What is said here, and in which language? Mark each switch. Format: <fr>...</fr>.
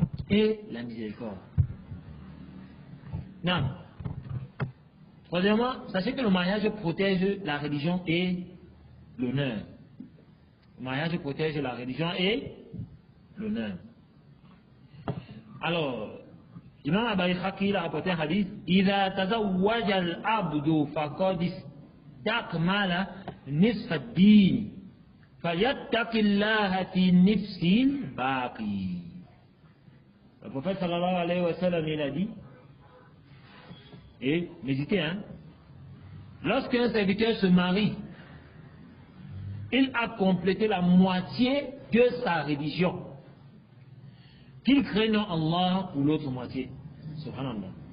<fr>et la miséricorde. Non. Troisièmement, sachez que le mariage protège la religion et l'honneur. Le mariage protège la religion et l'honneur. Alors, Imam Abu Khaki a rapporté un hadith:</fr> <ar>إذا تزوج العبد فقد استكمل نصف الدين فليتق الله في نفس الباقي.</ar> <fr>Le prophète sallallahu alayhi wa sallam, il a dit, et méditez, hein, lorsqu'un serviteur se marie, il a complété la moitié de sa religion. Qu'il craigne Allah pour l'autre moitié. Subhanallah.</fr>